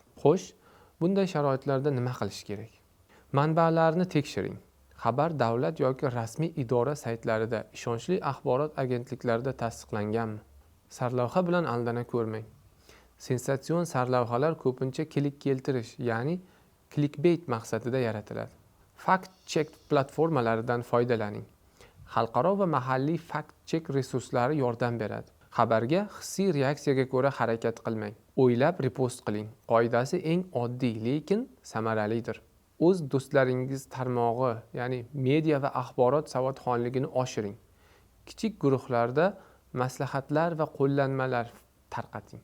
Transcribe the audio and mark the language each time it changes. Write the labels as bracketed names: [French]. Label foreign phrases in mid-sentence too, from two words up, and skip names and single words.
[Uzbek] Xo'sh, bunday sharoitlarda nima qilish kerak? Manbalarni tekshiring. Xabar davlat yoki rasmiy idora saytlarida, ishonchli axborot agentliklarida tasdiqlanganmi? Sarlavha bilan aldana ko'rmang. Sensatsion sarlavhalar ko'pincha klik keltirish, ya'ni clickbait maqsadida yaratiladi. Fact-check platformalaridan foydalaning. Xalqaro va mahalliy fact-check resurslari yordam beradi. Xabarga hissiy reaksiyaga ko'ra harakat qilmang. O'ylab repost qiling. Qoidasi eng oddiy, lekin samaralidir. O'z do'stlaringiz tarmog'i, ya'ni media va axborot savodxonligini oshiring. Kichik guruhlarda maslahatlar va qo'llanmalar tarqating.